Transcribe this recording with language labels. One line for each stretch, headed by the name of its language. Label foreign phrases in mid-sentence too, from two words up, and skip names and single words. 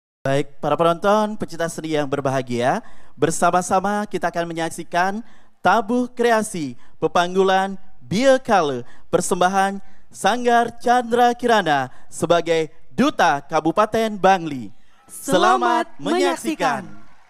Indonesian: Baik, para penonton, pecinta seni yang berbahagia, bersama-sama kita akan menyaksikan tabuh kreasi pepanggulan Beer Color persembahan Sanggar Chandra Kirana sebagai Duta Kabupaten Bangli. Selamat menyaksikan.